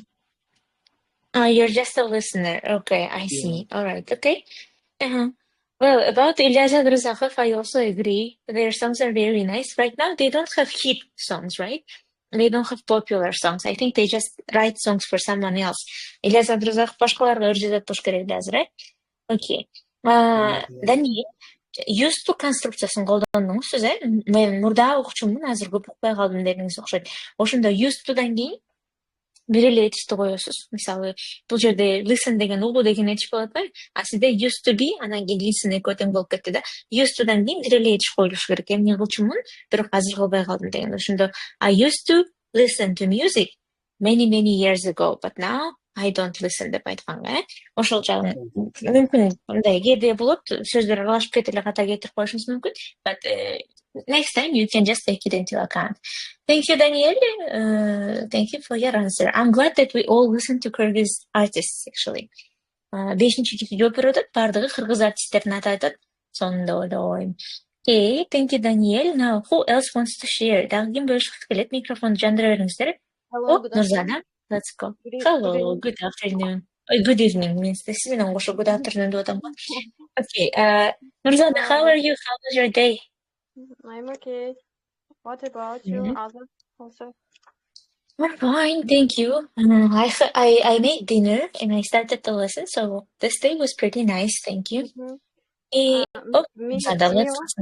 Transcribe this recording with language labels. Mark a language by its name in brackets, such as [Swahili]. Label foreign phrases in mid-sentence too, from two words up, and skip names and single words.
[English] You're just a listener. Okay, I see. All right. Okay. Well, about Ilyas Abdulzakov, I also agree. Their songs are very nice. Right now, they don't have hit songs, right? They don't have popular songs. I think they just write songs for someone else. [Kyrgyz] Ilyas Abdulzakov башкаларга үржүзөт болуш керек эле азыр, Okay. Даниил, [English] used to [Kyrgyz] конструкциясын колдондуңуз сиз, Мен мурда окучумун, азыр көп укпай калдым дегениңиз окшойт. Ошондо [English] used to'дан [Kyrgyz] кийин бир эле этишти коесуз. Мисалы, бул жерде listen деген угуу деген этиш болот го. А сизде [English] used to be, [Kyrgyz] анан кийин listen экөө тең болуп кетти да. [English] Used to'дан [Kyrgyz] кийин бир эле этиш коюлуш керек. Эмне кылчумун, бирок азыр кылбай калдым деген. Ошондо [English] I used to listen to music many years ago, but now I don't listen [Kyrgyz] деп айтканга, Ошол жагын мүмкүн мындай кээде болот, сөздөр аралашып кетип эле ката кетирип коюшуңуз мүмкүн. [English] But next time you can just take it into account. Thank you, Daniel. Thank you for your answer. I'm glad that we all listen to Kyrgyz artists, actually. [Kyrgyz] 5-чи жооп берип атат, баардыгы кыргыз артисттерин атат. Сонун деп ойлойм. Okay, thank you, Daniel. [English] Now, who else wants to share? [Kyrgyz] Дагы ким бөлүшкүсү келет? Микрофонду жандыра бериңиздер. [English] Hello, good afternoon. Нурзана, let's go. Good Hello, evening. good afternoon. Good evening. [Kyrgyz] Мен сиз менен кошо [English] good afternoon [Kyrgyz] деп атам го. [English] Okay, Nurзана, how are you? How was your day? I'm okay. What about you? Also? We're fine, thank you. I made dinner and I started the lesson, so this day was pretty nice, thank you. Nurzana, let's listen.